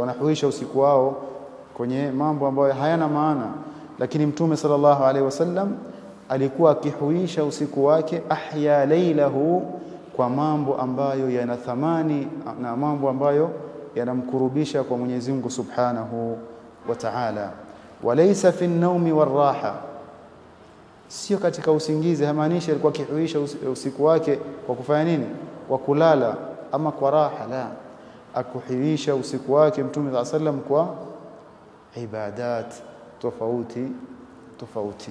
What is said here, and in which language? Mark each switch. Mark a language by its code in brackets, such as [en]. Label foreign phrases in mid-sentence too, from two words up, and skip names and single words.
[sw] Wanahuisha usiku wao kwenye mambo ambayo hayana maana. Lakini Mtume [ar] صلى الله عليه وسلم [sw] alikuwa akihuisha usiku wake, [ar] أحيا ليله, [sw] kwa mambo ambayo yana thamani na mambo ambayo yanamkurubisha kwa Mwenyezi Mungu [ar] سبحانه وتعالى. وليس في النوم والراحة, [sw] sio katika usingizi. Hamaanishi alikuwa akihuisha usiku wake kwa kufanya nini? Kwa kulala ama kwa raha. La, akuhuisha usiku wake Mtume sallam kwa ibadat tofauti tofauti.